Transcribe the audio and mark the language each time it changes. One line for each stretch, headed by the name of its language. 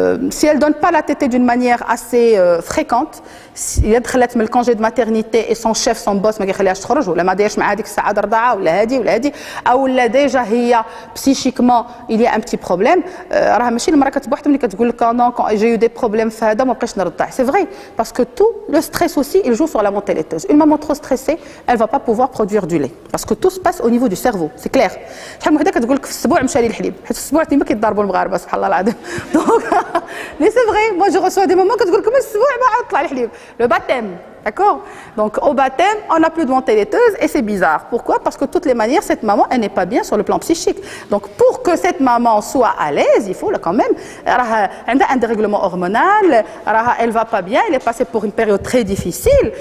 French: Si elle ne donne pas la tétée d'une manière assez fréquente, si elle a le congé de maternité et son chef, son boss,
Arabic: ما يخليهاش تخرج ولا ما دايرش مع هذيك الساعه رضاعه ولا هذه ولا هذه او لا ديجا هي
French: psychiquement il y a un petit problème
Arabic: راه ماشي المراه كتبوحد ملي كتقول لك
French: non quand j'ai eu des problèmes
Arabic: في هذا ما بقيتش نرضع.
French: C'est vrai parce que tout le stress aussi il joue sur la montée laiteuse. Une maman trop stressée, elle va pas pouvoir produire du lait parce que tout se passe au niveau du cerveau, c'est clair.
Arabic: شحال من وحده كتقول لك في الاسبوع مشى لي الحليب حيت في الاسبوع تما كيضربوا المغاربه سبحان الله العظيم.
French: Donc mais c'est vrai, moi je reçois des mamans
Arabic: كتقول لكم الاسبوع ما عاد طلع الحليب.
French: Le baptême, d'accord? Donc au baptême, on n'a plus de montée laiteuse et c'est bizarre. Pourquoi? Parce que de toutes les manières, cette maman, elle n'est pas bien sur le plan psychique. Donc pour que cette maman soit à l'aise, il faut là quand même, elle a un dérèglement hormonal, elle va pas bien, elle est passée pour une période très difficile.